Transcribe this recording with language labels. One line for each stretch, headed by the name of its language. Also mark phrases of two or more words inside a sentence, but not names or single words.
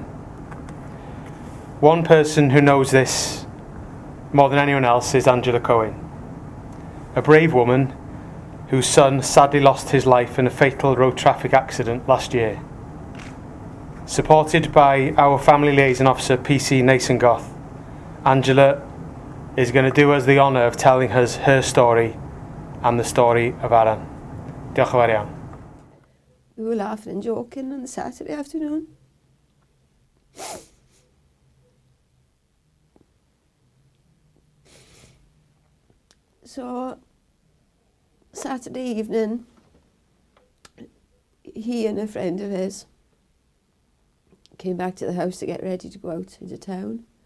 English: One person who knows this more than anyone else is Angela Cohen, a brave woman whose son sadly lost his life in a fatal road traffic accident last year. Supported by our family liaison officer PC Nason-Goth, Angela is going to do us the honour of telling us her story and the story of Aran.
Welsh: Diolch yn fawr iawn.
English: We were laughing and joking on Saturday afternoon. So, Saturday evening, he and a friend of his came back to the house to get ready to go out into town.